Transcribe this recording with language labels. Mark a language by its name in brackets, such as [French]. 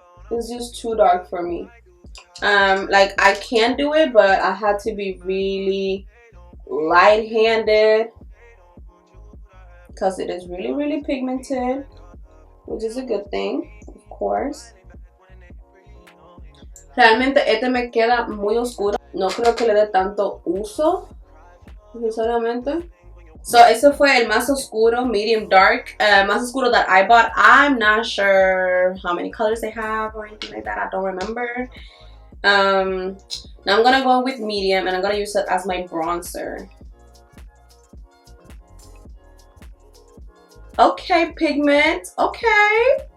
[English] It's just too dark for me. Like, I can do it, but I had to be really light-handed because it is really pigmented, which is a good thing, of course. [Spanish] Realmente este me queda muy oscuro. No creo que le dé tanto uso necesariamente. So, ese fue el más oscuro, medium dark, más oscuro [English] that I bought. I'm not sure how many colors they have or anything like that. I don't remember. Now I'm gonna go with medium and I'm gonna use it as my bronzer. Okay, pigment. Okay.